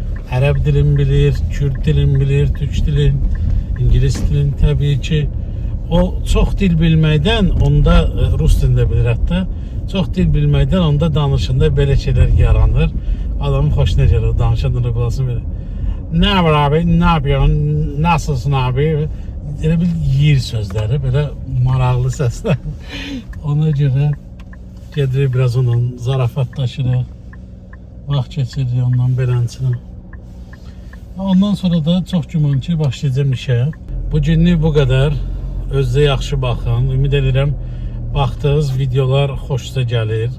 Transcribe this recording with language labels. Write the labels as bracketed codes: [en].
[az] Ərəb dilini bilir, Kürt dilini bilir, türk dilini, İngilis dilini təbii ki. O çox dil bilməkdən, onda Rus dilində bilir hətta. Çox dil bilməkdən onda danışında belə şeylər yaranır. Adamın xoşuna gəlir, danışanda qulasını verir. [tr] Nə var abi, nə yapıyorsun, nasılsın abi? [az] Elə bil yiyir sözləri, belə maraqlı səslər. Ona görə gedirik biraz ondan zarafatlaşırıq. Vaxt keçiririk ondan belənçinə. Ondan sonra da çox güman ki, başlayacağım işə. Bu günlük bu qədər. Özünüzə yaxşı baxın. Ümid edirəm baxdığınız videolar xoşunuza gəlir.